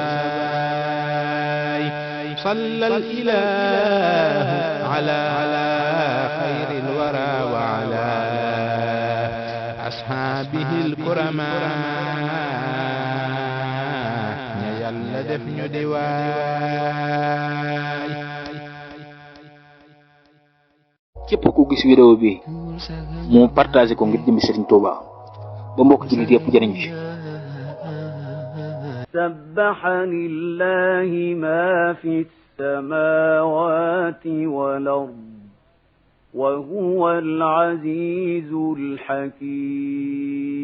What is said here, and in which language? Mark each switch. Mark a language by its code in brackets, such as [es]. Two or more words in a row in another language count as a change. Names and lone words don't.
[ar] baay صلى الله على خير الورى وعلى أصحابه الكرماء [wo] ña yàlla def ñu di waay. képp ku gis vidéo bi mu partagé ko ngir jëmmi Serigne Touba ba mbokk jullit yépp jëriñ ci. [ar] سبح لله ما في السماوات والأرض وهو العزيز الحكيم